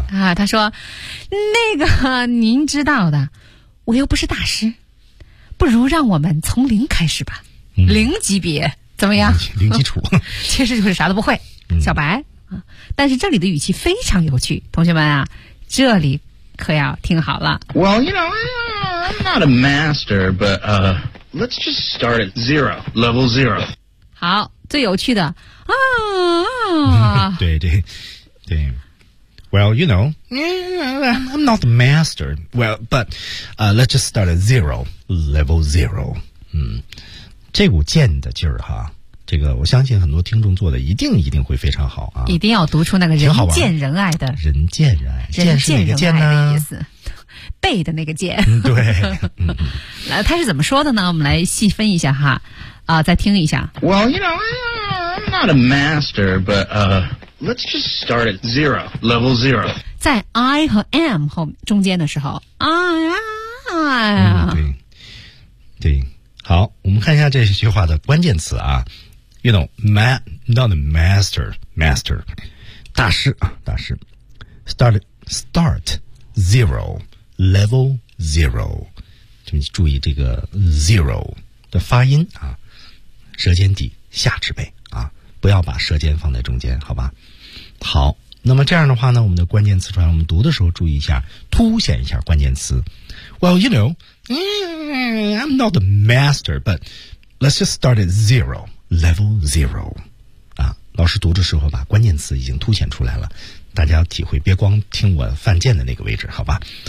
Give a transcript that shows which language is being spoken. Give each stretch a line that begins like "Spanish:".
Chinese: 啊，他说，那个您知道的。我又不是大师，不如让我们从零开始吧，零级别怎么样？零基础，其实就是啥都不会，小白啊。但是这里的语气非常有趣，同学们啊，这里可要听好了。
English: Well, you know, I'm not a master, but let's just start at zero, level zero.
Chinese: 好，最有趣的啊，对对对。
English: Well, you know, I'm not the master. Well, but let's just start at zero, level zero.
Chinese: 这股剑的劲儿哈，这个我相信很多听众做的一定会非常好啊。一定要读出那个人见人爱的。人见人爱。人见人爱剑是哪个剑呢？的意思。背的那个剑。对。来，他是怎么说的呢？我们来细分一下哈，再听一下。
English: Well, you know, I'm not a master, but Let's just start at zero, level zero.
Chinese: 在 I 和 am 后中间的时候 ，I 啊、对，好，我们看一下这句话的关键词啊。
English: You know, not a master,
Chinese: 大师啊，大师。
English: Start zero, level zero.
Chinese: 就你注意这个 zero 的发音啊，舌尖底下齿背啊，不要把舌尖放在中间，好吧？好，那么这样的话呢，我们的关键词出来，我们读的时候注意一下，凸显一下关键词。
English: Well, you know, I'm not a master, but let's just start at zero, level zero. 啊，
Chinese: 老师读的时候把关键词已经凸显出来了，大家体会，别光听我犯贱的那个位置，好吧？